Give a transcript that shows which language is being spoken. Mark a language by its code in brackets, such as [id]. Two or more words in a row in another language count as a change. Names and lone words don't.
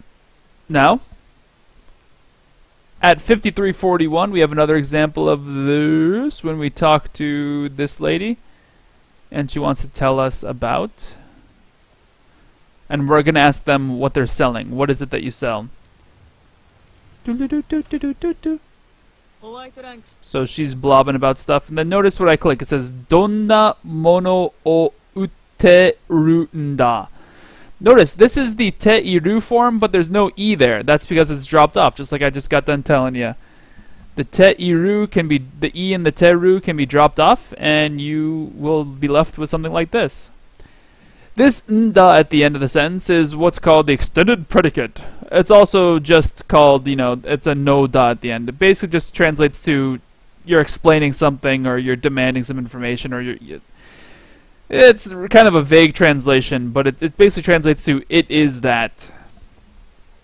[en] Now, at 53:41, we have another example of this when we talk to this lady, and she wants to tell us about, and we're going to ask them what they're selling. What is it that you sell? So she's blobbing about stuff, and then notice what I click. It says, [ja] どんなものを売ってるんだ. [en] Notice, this is the te-iru form, but there's no e there. That's because it's dropped off, just like I just got done telling you. The te-iru can be, the e and the te-ru can be dropped off, and you will be left with something like this. This nda at the end of the sentence is what's called the extended predicate. It's also just called, it's a [ja] のだ [en] at the end. It basically just translates to you're explaining something, or you're demanding some information, or it's kind of a vague translation, but it basically translates to it is that.